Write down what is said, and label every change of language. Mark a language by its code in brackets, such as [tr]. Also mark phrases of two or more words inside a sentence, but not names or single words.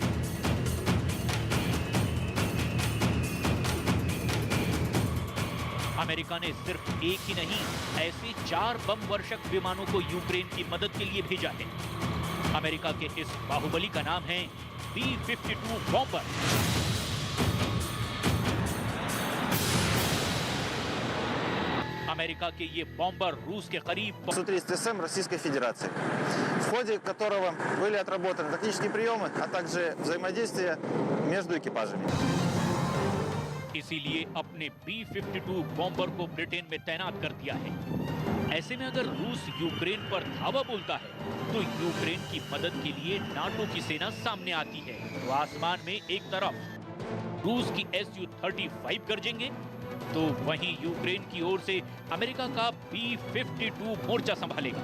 [hi] अमेरिका ने सिर्फ एक ही नहीं, ऐसे 4 बम वर्षक विमानों को यूक्रेन की मदद के लिए भेजा है। अमेरिका के इस बाहुबली का नाम है B-52 बॉम्बर। अमेरिका के ये बॉम्बर रूस के करीब [ru] Су-30СМ Российской Федерации, в ходе которого были отработаны тактические приемы, а также взаимодействие между экипажами। [hi] इसीलिए अपने B-52 बॉम्बर को ब्रिटेन में तैनात कर दिया है। ऐसे में अगर रूस यूक्रेन पर धावा बोलता है तो यूक्रेन की मदद के लिए नाटो की सेना सामने आती है। तो आसमान में एक तरफ रूस की Su-35 गरजेंगे तो वहीं यूक्रेन की ओर से अमेरिका का B-52 मोर्चा संभालेगा।